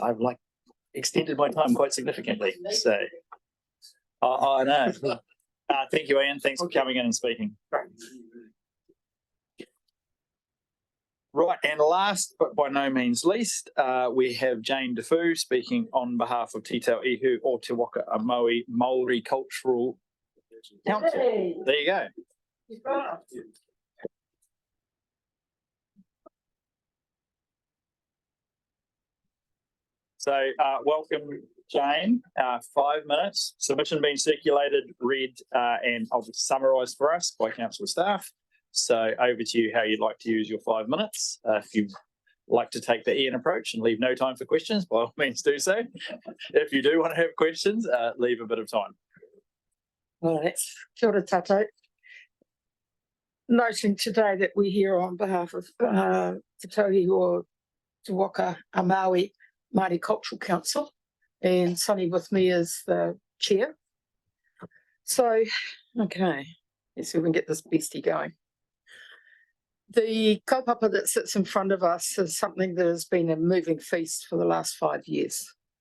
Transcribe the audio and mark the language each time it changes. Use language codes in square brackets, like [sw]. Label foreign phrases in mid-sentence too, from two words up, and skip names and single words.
[en] I've extended my time quite significantly. So I know. Thank you, Ian. Thanks for coming in and speaking. Right, and last but by no means least, we have Jane Defoe speaking on behalf of Te Tau Ihu o Te Waka a Maui Māori Cultural Council. Hey. There you go. So welcome, Jane. 5 minutes. Submission being circulated, read, and I'll just summarise for us by council staff. So over to you how you'd like to use your 5 minutes. If you'd like to take the Ian approach and leave no time for questions, by all means do so. If you do want to have questions, leave a bit of time. All right. [mi] Kia ora tātou. [en] Noting today that we're here on behalf of Te Tau Ihu o Te Waka a Maui Māori Cultural Council, and Sonny with me is the chair. So, okay, let's see if we can get this beastie going. The kaupapa that sits in front of us is something that has been a moving feast for the last 5 years.